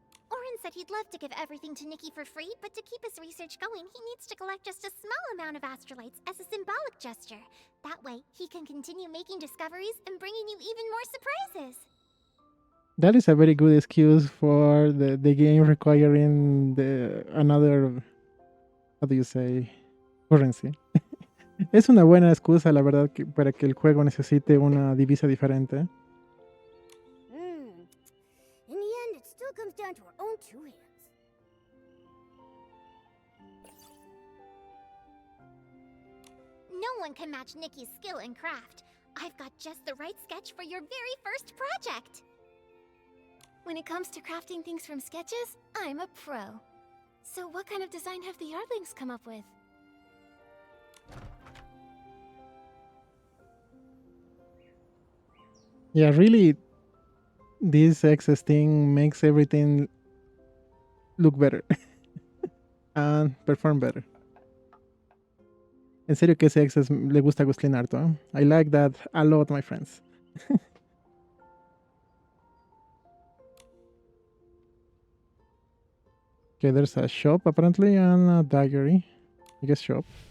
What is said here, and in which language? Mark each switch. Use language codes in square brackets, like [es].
[en] Orin said he'd love to give everything to Nikki for free, but to keep his research going, he needs to collect just a small amount of astrolites as a symbolic gesture. That way, he can continue making discoveries and bringing you even more surprises. That is a very good excuse for the game requiring another, how do you say, currency. [es] Es una buena excusa, la verdad, para que el juego necesite una divisa diferente. [en] In the end, it still comes down to our own two hands. No one can match Nikki's skill in craft. I've got just the right sketch for your very first project. When it comes to crafting things from sketches, I'm a pro. So what kind of design have the Yardlings come up with? Yeah, really, this Access thing makes everything look better and perform better. [es] En serio que ese Access le gusta a Glostlyn harto, ¿eh? [en] I like that a lot, my friends. Okay, there's a shop apparently and a diary. I guess shop.